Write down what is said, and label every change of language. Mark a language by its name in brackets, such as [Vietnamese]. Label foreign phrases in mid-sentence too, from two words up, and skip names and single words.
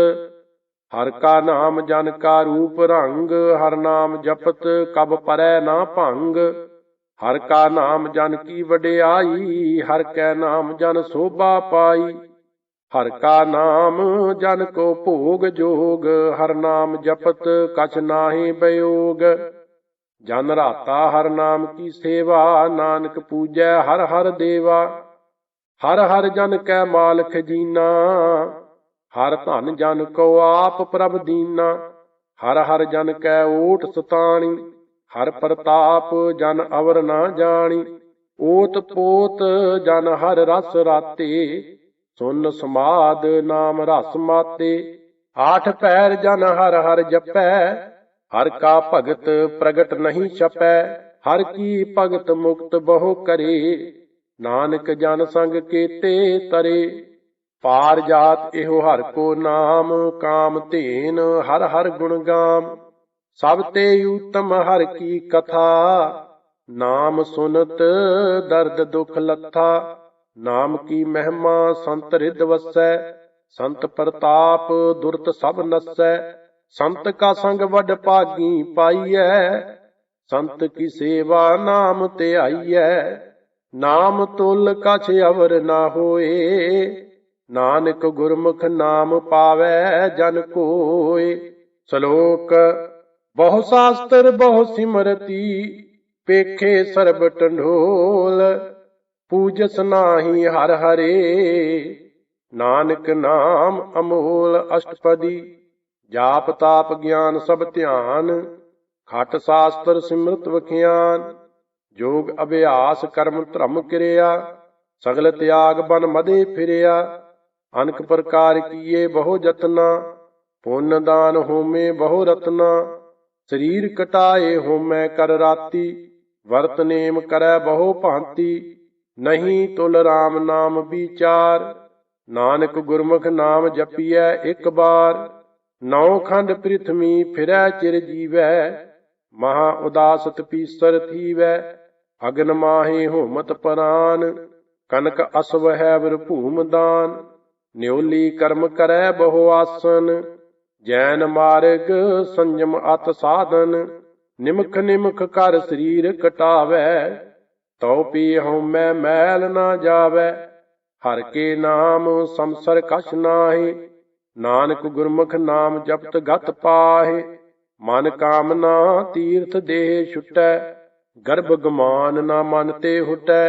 [Punjabi] ਹਰਿ ਕਾ ਨਾਮੁ ਜਨ ਕਾ ਰੂਪ ਰੰਗੁ, ਹਰਿ ਨਾਮੁ ਜਪਤ ਕਬ ਪਰੈ ਨ ਭੰਗੁ। ਹਰਿ ਕਾ ਨਾਮੁ ਜਨ ਕੀ ਵਡਿਆਈ, ਹਰਿ ਕੈ ਨਾਮਿ ਜਨ ਸੋਭਾ ਪਾਈ। ਹਰਿ ਕਾ ਨਾਮੁ ਜਨ ਕਉ ਭੋਗ ਜੋਗ, ਹਰਿ ਨਾਮੁ ਜਪਤ ਕਛੁ ਨਾਹਿ ਬਿਓਗੁ। ਜਨੁ ਰਾਤਾ ਹਰਿ ਨਾਮ ਕੀ ਸੇਵਾ, ਨਾਨਕ ਪੂਜੈ ਹਰਿ ਹਰਿ ਦੇਵਾ। ਹਰਿ ਹਰਿ ਜਨ ਕੈ ਮਾਲੁ ਖਜੀਨਾ, ਹਰਿ ਧਨੁ ਜਨ ਕਉ ਆਪਿ ਪ੍ਰਭਿ ਦੀਨਾ। ਹਰਿ ਹਰਿ ਜਨ ਕੈ ਓਟ ਸਤਾਣੀ, ਹਰਿ ਪ੍ਰਤਾਪਿ ਜਨ ਅਵਰ ਨ ਜਾਣੀ। ਓਤਿ ਪੋਤਿ ਜਨ ਹਰਿ ਰਸਿ ਰਾਤੇ, ਸੁੰਨ ਸਮਾਧਿ ਨਾਮ ਰਸ ਮਾਤੇ। ਆਠ ਪਹਰ ਜਨੁ ਹਰਿ ਹਰਿ ਜਪੈ, ਹਰਿ ਕਾ ਭਗਤੁ ਪ੍ਰਗਟ ਨਹੀ ਛਪੈ। ਹਰਿ ਕੀ ਭਗਤਿ ਮੁਕਤਿ ਬਹੁ ਕਰੇ, ਨਾਨਕ ਜਨ ਸੰਗਿ ਕੇਤੇ ਤਰੇ। ਪਾਰ ਜਾਤੁ ਏਹੁ ਹਰਿ ਕੋ ਨਾਮ, ਕਾਮ ਧੇਨ ਹਰਿ ਹਰਿ ਗੁਣ ਗਾਮ। ਸਭ ਤੇ ਊਤਮ ਹਰਿ ਕੀ ਕਥਾ, ਨਾਮੁ ਸੁਨਤ ਦਰਦ ਦੁਖ ਲਥਾ। ਨਾਮ ਕੀ ਮਹਿਮਾ ਸੰਤ ਰਿਦ ਵਸੈ, ਸੰਤ ਪ੍ਰਤਾਪਿ ਦੁਰਤੁ ਸਭੁ ਨਸੈ। ਸੰਤ ਕਾ ਸੰਗੁ ਵਡ ਭਾਗੀ ਪਾਈਐ, ਸੰਤ ਕੀ ਸੇਵਾ ਨਾਮੁ ਧਿਆਈਐ। ਨਾਮ ਤੁਲਿ ਕਛੁ ਅਵਰੁ ਨ ਹੋਇ, ਨਾਨਕ ਗੁਰਮੁਖਿ ਨਾਮੁ ਪਾਵੈ ਜਨੁ ਕੋਇ। ਸਲੋਕੁ ਬਹੁ ਸਾਸਤ੍ਰ ਬਹੁ ਸਿਮ੍ਰਿਤੀ, ਪੇਖੇ ਸਰਬ ਢਢੋਲਿ। ਪੂਜਸਿ ਨਾਹੀ ਹਰਿ ਹਰੇ, ਨਾਨਕ ਨਾਮ ਅਮੋਲ। ਅਸਟਪਦੀ ਜਾਪ ਤਾਪ ਗਿਆਨ ਸਭਿ ਧਿਆਨ, ਖਟ ਸਾਸਤ੍ਰ ਸਿਮ੍ਰਿਤਿ ਵਖਿਆਨ। ਜੋਗ ਅਭਿਆਸ ਕਰਮ ਧਰਮ ਕਿਰਿਆ, ਸਗਲ ਤਿਆਗਿ ਬਨ ਮਧੇ ਫਿਰਿਆ। ਅਨਿਕ ਪ੍ਰਕਾਰ ਕੀਏ ਬਹੁ ਜਤਨਾ, ਪੁੰਨ ਦਾਨ ਹੋਮੇ ਬਹੁ ਰਤਨਾ। ਸਰੀਰੁ ਕਟਾਇ ਹੋਮੈ ਕਰਿ ਰਾਤੀ, ਵਰਤ ਨੇਮ ਕਰੈ ਬਹੁ ਭਾਤਿ। ਨਹੀ ਤੁਲਿ ਰਾਮ ਨਾਮ ਬੀਚਾਰ, ਨਾਨਕ ਗੁਰਮੁਖਿ ਨਾਮੁ ਜਪੀਐ ਇਕ ਬਾਰ। ਨਉ ਖੰਡ ਪ੍ਰਿਥਮੀ ਫਿਰੈ ਚਿਰੁ ਜੀਵੈ, ਮਹਾ ਉਦਾਸੁ ਪੀਸਰੁ ਥੀਵੈ। ਅਗਨਿ ਮਾਹਿ ਹੋਮਤ ਪਰਾਨ, ਕਨਿਕ ਅਸ੍ਵ ਹੈ ਵਰ ਭੂਮਿ ਦਾਨ। ਨਿਉਲੀ ਕਰਮ ਕਰੈ ਬਹੁ ਆਸਨ, ਜੈਨ ਮਾਰਗ ਸੰਜਮ ਅਤਿ ਸਾਧਨ। ਨਿਮਖ ਨਿਮਖ ਕਰ ਸਰੀਰ ਕਟਾਵੈ, ਤਉ ਪੀ ਹਉਮੈ ਮੈਲ ਨਾ ਜਾਵੈ। ਹਰ ਕੇ ਨਾਮ ਸੰਸਰ ਕਛ ਨਾਹੀ, ਨਾਨਕ ਗੁਰਮੁਖ ਨਾਮ ਜਪਤ ਗਤ ਪਾਹੇ। ਮਨ ਕਾਮਨਾ ਤੀਰਥ ਦੇਹ ਛੁਟੈ, ਗਰਭ ਗਮਾਨ ਨਾ ਮਨ ਤੇ ਹੁਟੈ।